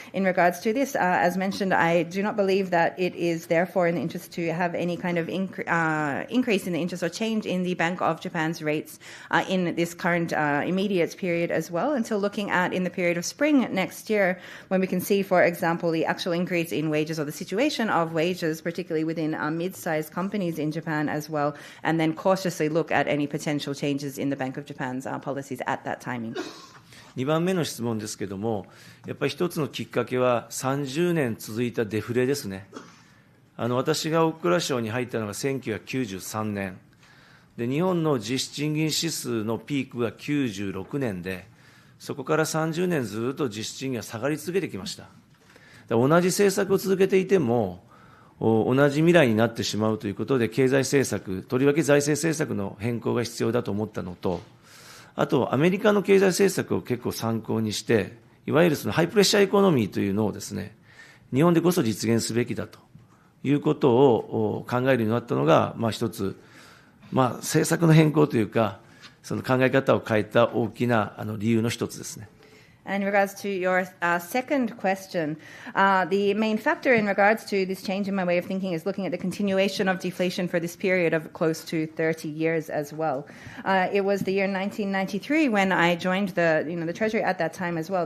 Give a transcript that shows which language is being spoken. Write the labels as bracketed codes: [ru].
[en] In regards to this, as mentioned, I do not believe that it is therefore in the interest to have any kind of increase in the interest or change in the Bank of Japan's rates in this current immediate period as well, until looking at in the period of spring next year, when we can see, for example, the actual increase in wages or the situation of wages, particularly within mid-sized companies in Japan as well, and then cautiously look at any potential changes in the Bank of Japan's policies at that timing. [ja] 2番目の質問ですけれども、やっぱり一つのきっかけは30年続いたデフレですね。私が大蔵省に入ったのが1993年で、日本の実質賃金指数のピークが96年で、そこから30年ずっと実質賃金が下がり続けてきました。同じ政策を続けていても、同じ未来になってしまうということで、経済政策、とりわけ財政政策の変更が必要だと思ったのと、あと、アメリカの経済政策を結構参考にして、いわゆるそのハイプレッシャーエコノミーというのをですね、日本でこそ実現すべきだということを考えるようになったのが、一つ、政策の変更というか、その考え方を変えた大きな理由の一つですね。 [en] And in regards to your second question, the main factor in regards to this change in my way of thinking is looking at the continuation of deflation for this period of close to 30 years as well. It was the year 1993 when I joined the Treasury at that time as well.